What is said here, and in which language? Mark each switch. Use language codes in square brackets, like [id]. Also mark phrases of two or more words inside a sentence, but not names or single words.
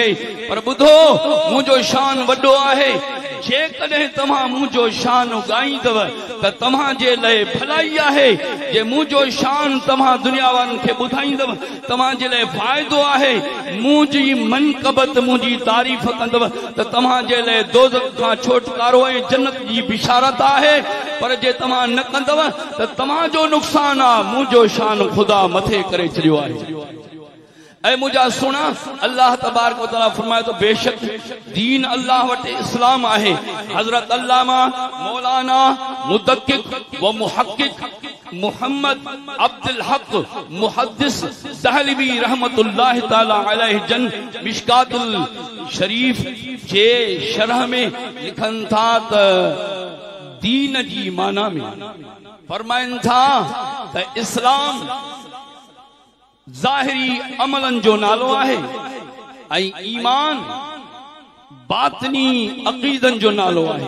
[sd] पर ॿुधो मुंहिंजो शान वॾो आहे, जेकॾहिं तव्हां मुंहिंजो शान ॻाईंदव त तव्हां जे लाइ भलाई आहे, जे मुंहिंजो शान तव्हां दुनिया वारनि खे ॿुधाईंदव तव्हां जे लाइ फ़ाइदो आहे, मुंहिंजी मनक़बत मुंहिंजी तारीफ़ कंदव त तव्हां जे लाइ दोज़ख खां छुटकारो ऐं जन्नत जी बिशारत आहे। पर जे तव्हां न कंदव त तव्हांजो नुक़सान आहे, मुंहिंजो शान ख़ुदा मथे करे छॾियो आहे। ऐ मुंहिंजा सुणा अल्लाह तबारक व तआला फरमाए तो बेशक दीन अल्लाह वटि इस्लाम आहे। हज़रत अल्लामा मौलाना मुदक्किक व मुहक्किक मोहम्मद अब्दुल हक मुहद्दिस दहलवी रहमतुल्लाह ताला अलैहि जन मिशकातुल शरीफ जे शरह में लिखन था त दीन जी माना में फरमाइन था त इस्लाम ज़ाहिरी अमलन जो नालो आहे ऐं ईमान बातनी अक़ीदन जो नालो आहे।